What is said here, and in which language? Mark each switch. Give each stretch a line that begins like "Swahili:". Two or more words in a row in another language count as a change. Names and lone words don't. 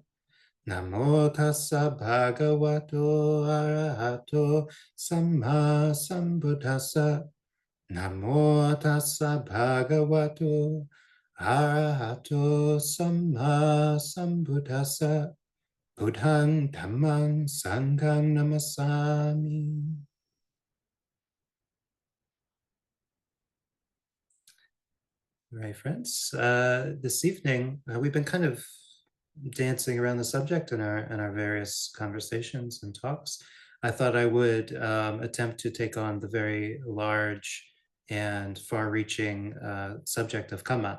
Pali: Namo tassa bhagavato arahato samma sambuddhassa. Namo tassa bhagavato arahato samma sambuddhassa. Buddhang dhammang sanghang namasami.
English: Right, friends. This evening, we've been kind of dancing around the subject in our various conversations and talks. I thought I would attempt to take on the very large and far-reaching subject of Kamma.